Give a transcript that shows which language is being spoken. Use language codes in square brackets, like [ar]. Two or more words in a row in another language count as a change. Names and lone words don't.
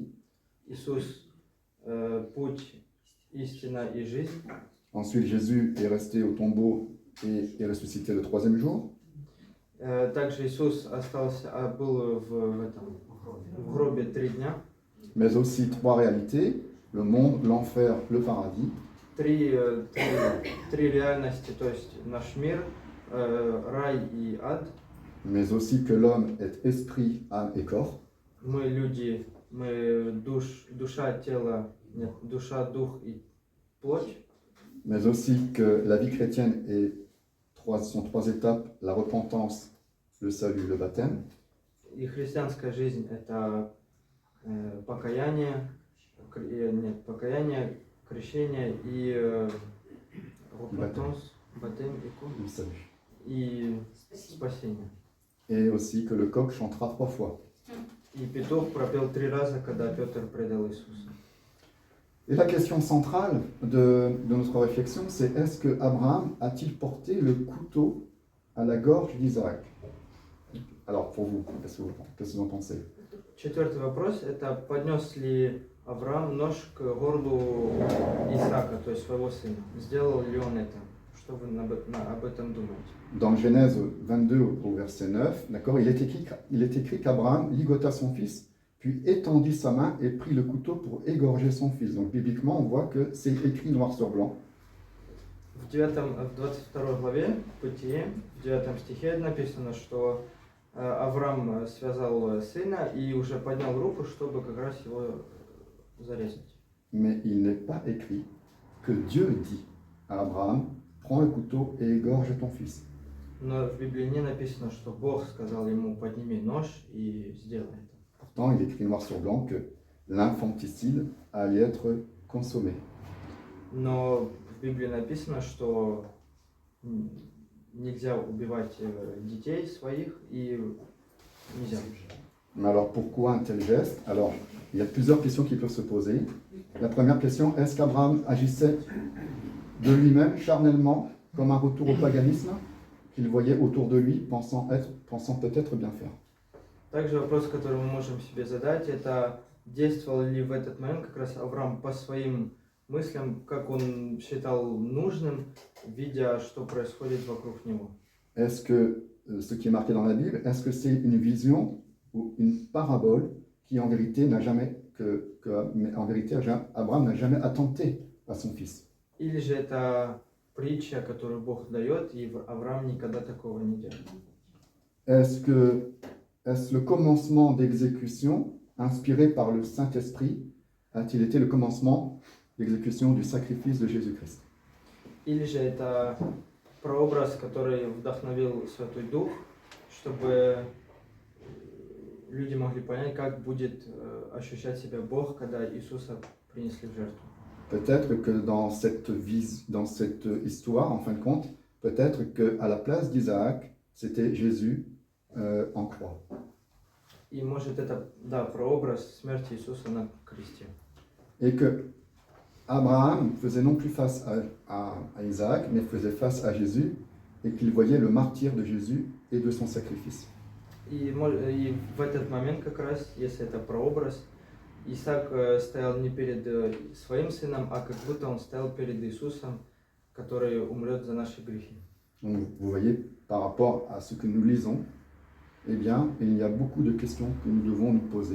[ru] Иисус путь, истина и жизнь. [fr] Ensuite, Jésus est resté au tombeau et est ressuscité le 3e jour. [ru] Также Иисус был в гробе 3 дня. [fr] Mais aussi 3 réalités, le monde, l'enfer, le paradis. [ru] Три реальности, то есть наш мир, рай и ад. [fr] Mais aussi que l'homme est esprit, âme et corps. [ru] Мы люди, мы душа, тело, нет, душа, дух и плоть. [fr] Mais aussi que la vie chrétienne sont 3 étapes, la repentance, le salut, le baptême. [ru] И христианская жизнь – это покаяние, крещение и [fr] repentance, baptême Le salut. [ru] и спасение. [fr] Et aussi que le coq chantera 3 fois. [ru] И петух пропел 3 раза, когда Петр предал Иисуса. [fr] Et la question centrale de notre réflexion, c'est est-ce que Abraham a-t-il porté le couteau à la gorge d'Isaac? Alors pour vous, qu'est-ce que vous en pensez? [ru] Четвертый вопрос – это поднес ли Авраам нож к горлу Исаака, то есть своего сына? Сделал ли он это? Что вы об этом думаете? [fr] Dans Genèse 22 au verset 9, d'accord, il est écrit qu'Abraham ligota son fils, puis étendit sa main et prit le couteau pour égorger son fils. Donc bibliquement, on voit que c'est écrit noir sur blanc. [ru] В 22 главе Бытие, в 9 стихе написано, что Авраам связал сына и уже поднял руку, чтобы как раз его зарезать. [fr] Mais il n'est pas écrit que Dieu dit à Abraham, prends le couteau et égorge ton fils. [ru] Но в Библии не написано, что Бог сказал ему, подними нож и сделай это. [fr] Pourtant, il est écrit noir sur blanc que l'infanticide allait être consommé. [ru] Но в Библии написано, что нельзя убивать детей своих и нельзя. [fr] Mais alors pourquoi un tel geste? Alors, il y a plusieurs questions qui peuvent se poser. La première question, est-ce qu'Abraham agissait de lui-même, charnellement, comme un retour au paganisme, qu'il voyait autour de lui, pensant peut-être bien faire? [ru] Также вопрос, который мы можем себе задать, это действовал ли в этот момент как раз Авраам по своим мыслям, как он считал нужным, видя, что происходит вокруг него. [fr] Est-ce que ce qui est marqué dans la Bible, est-ce que c'est une vision ou une parabole qui en vérité n'a jamais, mais en vérité Abraham n'a jamais attenté à son fils? [ru] Или же это притча, которую Бог дает, и Авраам никогда такого не делал. [fr] Est-ce le commencement d'exécution inspiré par le Saint-Esprit a-t-il été le commencement d'exécution du sacrifice de Jésus-Christ? [ru] Или же это прообраз, который вдохновил Святой Дух, чтобы люди могли понять, как будет ощущать себя Бог, когда Иисуса принесли в жертву. [fr] Peut-être que dans cette histoire, en fin de compte, peut-être qu'à la place d'Isaac, c'était Jésus en croix. [ru] И может это, да, прообраз смерти Иисуса на кресте. [fr] Et que Abraham faisait non plus face à Isaac, mais faisait face à Jésus, et qu'il voyait le martyre de Jésus et de son sacrifice. [ru] И в этот момент как раз, если это прообраз, Исаак стоял не перед своим сыном, а как будто он стоял перед Иисусом, который умрет за наши грехи. [fr] Donc, vous voyez, par rapport à ce que nous lisons, eh bien, il y a beaucoup de questions que nous devons nous poser.